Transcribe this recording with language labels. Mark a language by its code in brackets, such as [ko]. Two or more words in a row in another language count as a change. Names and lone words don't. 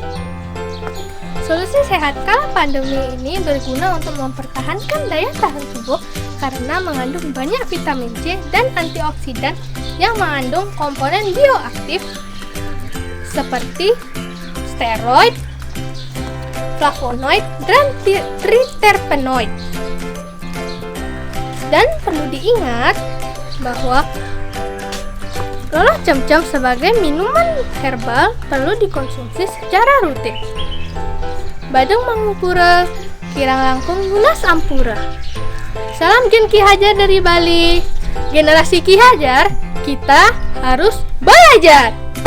[id] Solusi sehat kala pandemi ini berguna untuk mempertahankan daya tahan tubuh karena mengandung banyak vitamin C dan antioksidan yang mengandung komponen bioaktif seperti steroid, flavonoid, dan triterpenoid. Dan perlu diingat bahwa loloh cemcem sebagai minuman herbal perlu dikonsumsi secara rutin. [ban] Badung Mangupura, Kirang Langkung Lunas Ampura. [id] Salam Gen Ki Hajar dari Bali. Generasi Ki Hajar, kita harus belajar.